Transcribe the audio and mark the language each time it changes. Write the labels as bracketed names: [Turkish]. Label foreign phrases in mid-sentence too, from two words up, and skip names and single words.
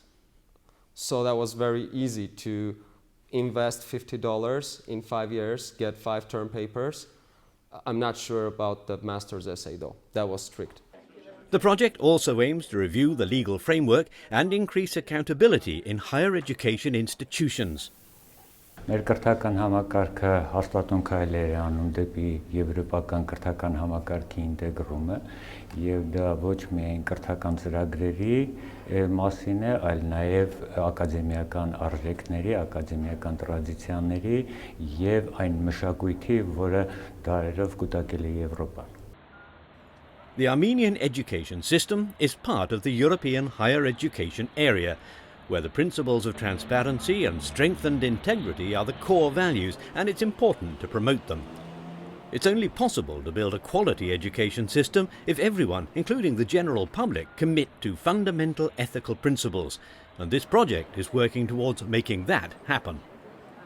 [English] So that was very easy to invest $50 in 5 years, get 5 term papers. I'm not sure about the master's essay though. That was strict. The project also aims to review the legal framework and increase accountability in higher education institutions. [Armenian] Մեր կրթական համակարգը հաստատուն քայլեր է անում դեպի եվրոպական կրթական համակարգի ինտեգրումը եւ դա ոչ միայն կրթական ծրագրերի մասին է, այլ նաեւ ակադեմիական արժեքների, ակադեմիական տրադիցիաների եւ այն մշակույթի, որը դարերով կուտակել է Եվրոպան. [English] The Armenian education system is part of the European higher education area, where the principles of transparency and strengthened integrity are the core values, and it's important to promote them. It's only possible to build a quality education system if everyone, including the general public, commit to fundamental ethical principles, and this project is working towards making that happen.